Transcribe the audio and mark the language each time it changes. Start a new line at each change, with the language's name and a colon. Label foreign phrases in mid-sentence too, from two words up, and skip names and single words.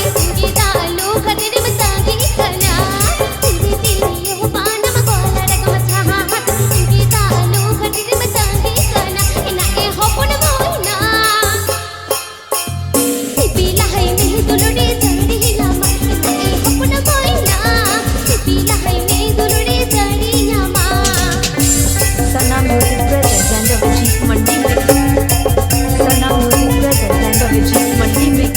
Santali: तिरी दालू खदिर मचागी खना तिरी तिरी यो बानम कोलार कमचा हाते तिरी दालू खदिर मचागी खना इना ए होपन मोइना सिपिला है में दुलड़े जड़िया माँ इना ए होपन मोइना सिपिला है में दुलड़े जड़िया माँ
English: Sarna Music present and the Vijay Mandi mix. Sarna Music present and the Vijay Mandi mix.